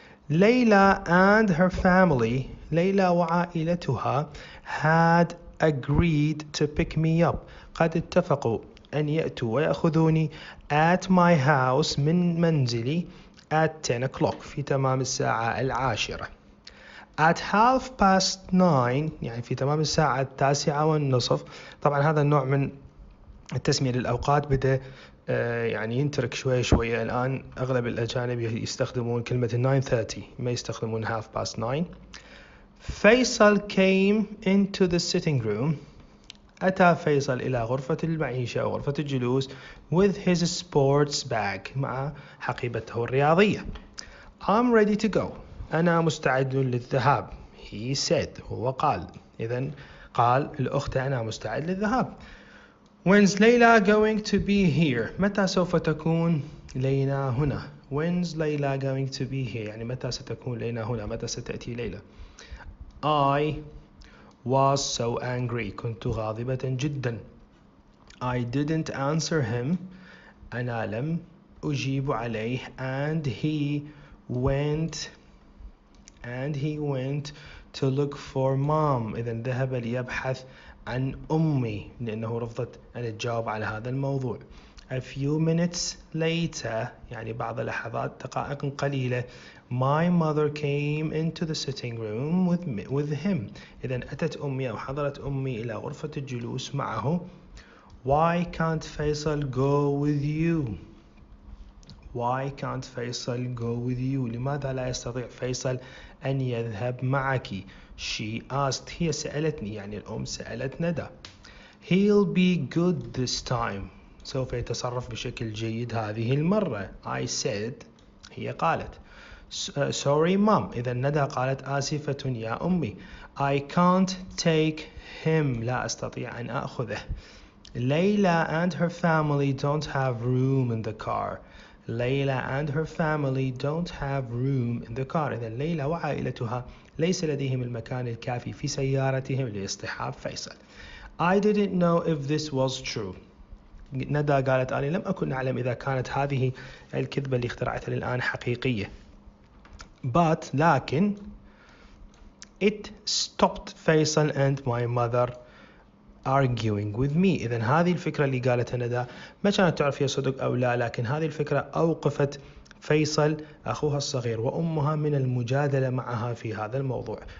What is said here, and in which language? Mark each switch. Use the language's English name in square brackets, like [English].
[English] ليلى and her family [Arabic] ليلى وعائلتها [English] had agreed to pick me up [Arabic] قد اتفقوا أن يأتوا ويأخذوني [English] at my house [Arabic] من منزلي [English] at 10 o'clock [Arabic] في تمام الساعة 10. [English] at 9:30 [Arabic] يعني في تمام الساعة 9:30. طبعا هذا النوع من التسمية للأوقات بدأ يعني ينترك شوية. الآن أغلب الأجانب يستخدمون كلمة 9:30 ما يستخدمون 9:30. فيصل [English] came into the sitting room [Arabic] أتى فيصل إلى غرفة المعيشة أو غرفة الجلوس [English] with his sports bag [Arabic] مع حقيبته الرياضية. [English] I'm ready to go [Arabic] أنا مستعد للذهاب. [English] he said [Arabic] هو قال. إذن قال الأخت أنا مستعد للذهاب. [English] When's ليلى going to be here [Arabic] متى سوف تكون ليلى هنا. [English] When's ليلى going to be here [Arabic] يعني متى ستكون ليلى هنا متى ستأتي ليلى. [English] I was so angry [Arabic] كنت غاضبة جدا. [English] I didn't answer him [Arabic] أنا لم أجيب عليه [English] and he went to look for mom. [Arabic] إذن ذهب ليبحث عن أمي لأنه رفضت أن تجاوب على هذا الموضوع. [English] A few minutes later [Arabic] يعني بعض لحظات دقائق قليلة [English] my mother came into the sitting room with him. [Arabic] إذن أتت أمي أو حضرت أمي إلى غرفة الجلوس معه. [English] Why can't Faisal go with you? Why can't Faisal go with you? [Arabic] لماذا لا يستطيع فيصل أن يذهب معك؟ [English] She asked [Arabic] هي سألتني يعني الأم سألت ندى. [English] He'll be good this time [Arabic] سوف يتصرف بشكل جيد هذه المرة. [English] I said [Arabic] هي قالت. [English] Sorry mom [Arabic] إذا ندى قالت آسفة يا أمي. [English] I can't take him [Arabic] لا أستطيع أن أخذه. [English] Layla and her family don't have room in the car. Layla and her family don't have room in the car. [Arabic] إذا ليلى وعائلتها ليس لديهم المكان الكافي في سيارتهم لاصطحاب فيصل. [English] I didn't know if this was true. [Arabic] ندى قالت أنا لم أكن أعلم إذا كانت هذه الكذبة اللي اخترعتها الآن حقيقية. [English] لكن it stopped فيصل and my mother arguing with me. [Arabic] إذن هذه الفكرة اللي قالتها ندى ما كانت تعرف هي صدق أو لا لكن هذه الفكرة أوقفت فيصل أخوها الصغير وأمها من المجادلة معها في هذا الموضوع.